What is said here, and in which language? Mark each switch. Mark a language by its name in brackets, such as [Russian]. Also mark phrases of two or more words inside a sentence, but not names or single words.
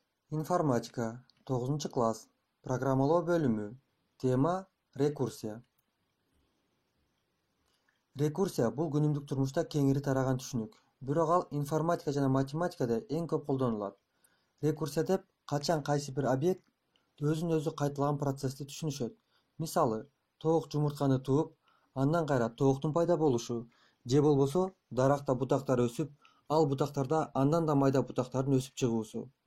[Kyrgyz] Информатика 9. класс. Программалоо бөлүмү. Тема рекурсия. Rekursiya бул күнүмдүк турмушта кеңири тараган түшүнүк. Бирок ал информатика жана математикада эң көп колдонулат. Рекурсия деп качан кайсы бир объект өзүн өзү кайталаган процессти түшүнүшөт. Мисалы, тоок жумуртканы тууп, андан кайра тооктун пайда болушу, же болбосо даракта бутактар өсүп, ал бутактарда андан да майда бутактардын өсүп чыгуусу.